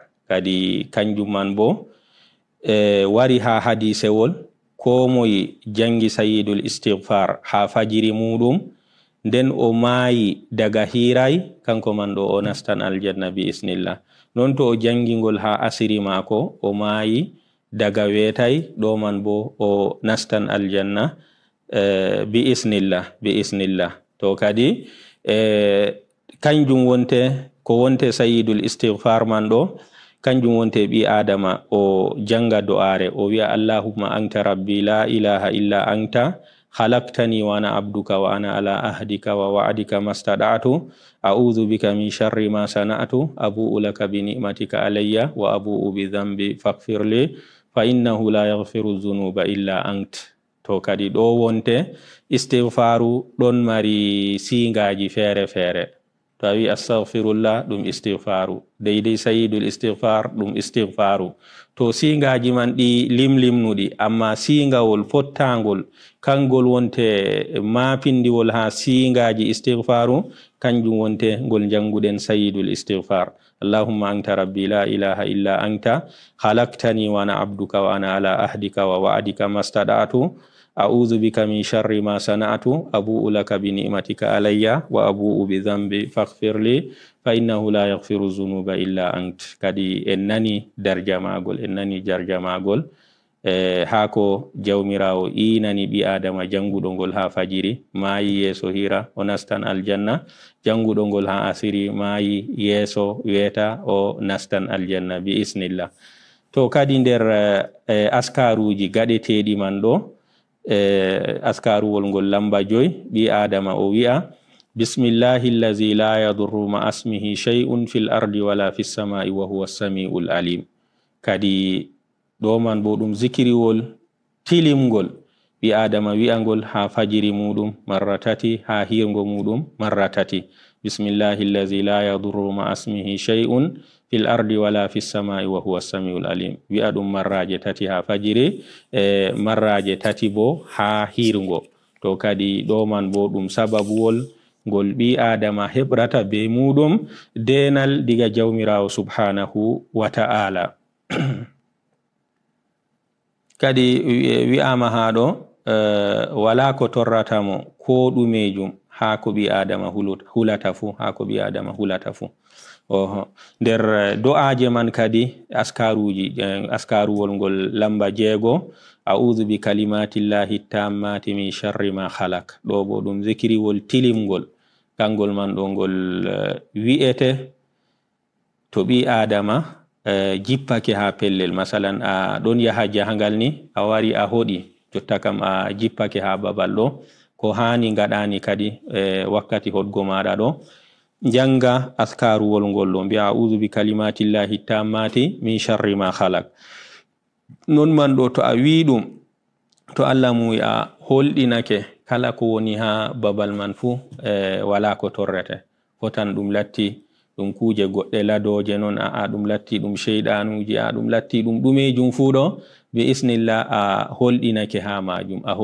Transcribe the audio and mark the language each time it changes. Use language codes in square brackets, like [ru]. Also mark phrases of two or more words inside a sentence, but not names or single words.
[ff] kadi kanjum man bo wari ha hadisewol ko moye jangi [ar] سيد الاستغفار [ff] ha fajiri muɗum nden o maayi daga hiray kanko man ɗo o nastan aljanna [ar] بإذن الله [ff] non to o jangingol ha asiri mako o maayi daga weetay ɗo man bo o nastan aljanna [ar] بإذن الله [ff] to kadi kanjum wonte ko wonte [ar] سيد الاستغفار [ff] man ɗo kanjum wonte ɓi adama o janga do'are o wi'a [ar] اللهم أنت ربي لا إله إلا أنت خلقتني وأنا عبدك وأنا على عهدك ووعدك ما استطعت أعوذ بك من شر ما صنعت أبوء لك بنعمتك علي وأبوء بذنبي فاغفر لي فإنه لا يغفر الذنوب إلا أنت [ff] to kadi ɗo wonte istighfaru ɗon mari singaji fere fere to a wi astaghfirullah ɗum istighfaru deidei [ar] سيد الاستغفار [ff] ɗum istighfaru to singaji man ɗi limlimnuɗi amma singawol fottangol kangol wonte mapindiwol ha singaji istighfaru kanjum wonte ngol janguɗen [ar] سيد الاستغفار اللهم أنت ربي لا إله إلا أنت خلقتني وأنا عبدك وأنا على عهدك ووعدك ما استطعت أعوذ بك من شر ما صنعت أبوء لك بنعمتك علي وأبوء بذنبي فاغفر لي فإنه لا يغفر الذنوب إلا أنت [ff] kadi en nani darja magol en nani jarja magol hako jawmirawo inani ɓi adama janguɗo ngol ha fajiri maayi yeso hira o nastan aljanna janguɗo ngol ha asiri maayi yeso weta o nastan aljanna [ar] بإذن الله [ff] to kadi nder askaruji gaɗeteɗi man ɗo askaruwol ngol lamba 5 ɓi adama o wi'a [ar] بسم الله الذي لا يضر مع اسمه شيء في الأرض ولا في السماء وهو السميع العليم [ff] kadi ɗo man bo ɗum zikiriwol tilimgol ɓi adama wi'angol ha fajiri muɗum marra tati ha hirgo muɗum marra tati [ar] بسم الله الذي لا يضر مع اسمه شيء في الأرض ولا في السماء وهو السميع العليم [ff] wi'a ɗum marraje tati ha fajiri marraje tati bo ha hirgo to kadi ɗo man bo ɗum sababuwol ngol ɓi adama heɓrata be muɗum denal diga jawmirawo [ar] سبحانه وتعالى [ff] kadi wi'ama ha ɗo wala ko torrata mo ko ɗumejum ha ko ɓi adama hulata fu ha ko ɓi adama hulata fu nder do'aje man kadi askaruwol ngol lamba 6 [ar] أعوذ بكلمات الله التامات من شر ما خلق [ff] ɗo bo ɗum zikiriwol tilimgol kangol man ɗo ngol wi'ete to ɓi adama jippake ha pellel masalan a ɗon yaha jahangal ni a wari a hoɗi jotta kam a jippake ha babal ɗo ko hani ngaɗani kadi wakkati hoɗgo maɗa ɗo janga askaruwol ngol ɗo mbi'a [ar] أعوذ بكلمات الله التامات من شر ما خلق. [ff] Non man ɗo to a wi ɗum to Allah muyi a holɗinake kala ko woni ha babal man fu wala ko torrete fotan ɗum latti ɗum kuje goɗɗe ladoje non ɗum latti ɗum sheydanuji ɗum latti ɗum ɗumejum fu ɗo [ar] بإذن الله [ff] a holɗinake ha majum